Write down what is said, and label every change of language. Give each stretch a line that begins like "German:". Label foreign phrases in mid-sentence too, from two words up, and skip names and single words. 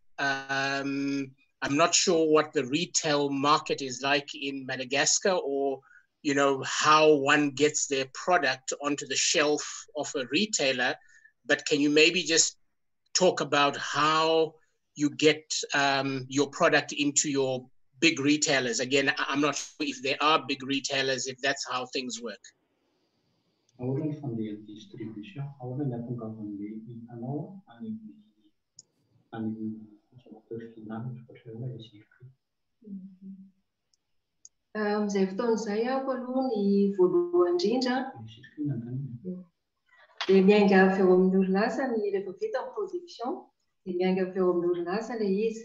English: I'm not sure what the retail market is like in Madagascar, or how one gets their product onto the shelf of a retailer, but can you maybe just talk about how you get your product into your big retailers? Again, I'm not sure if there are big retailers, if that's how things work.
Malagasy: Izay fotoan'izay ako aloha ny voalohany indrindra dia miainga avy eo amin'ny orinasa rehefa vita ny production dia miainga avy eo amin'ny orinasa ilay izy.